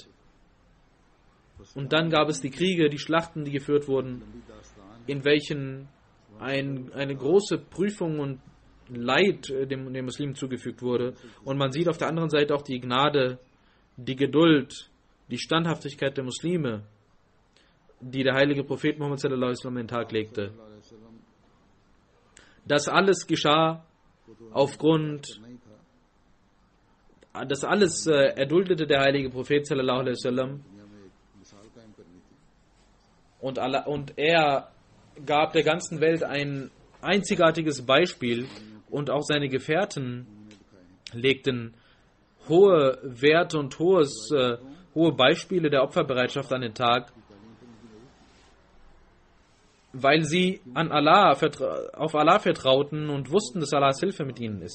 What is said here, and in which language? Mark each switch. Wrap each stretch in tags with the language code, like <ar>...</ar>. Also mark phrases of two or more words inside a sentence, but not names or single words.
<de>Und dann gab es die Kriege, die Schlachten, die geführt wurden, in welchen eine große Prüfung und Leid dem Muslimen zugefügt wurde. Und man sieht auf der anderen Seite auch die Gnade, die Geduld, die Standhaftigkeit der Muslime, die der heilige Prophet Muhammad</de> <ar>صلى الله عليه وسلم</ar> <de>an den Tag legte. Das alles geschah das alles erduldete der heilige Prophet</de> <ar>صلى الله عليه وسلم.</ar> <de>Und er gab der ganzen Welt ein einzigartiges Beispiel und auch seine Gefährten legten hohe Werte und hohe Beispiele der Opferbereitschaft an den Tag, weil sie auf Allah vertrauten und wussten, dass Allahs Hilfe mit ihnen ist.</de>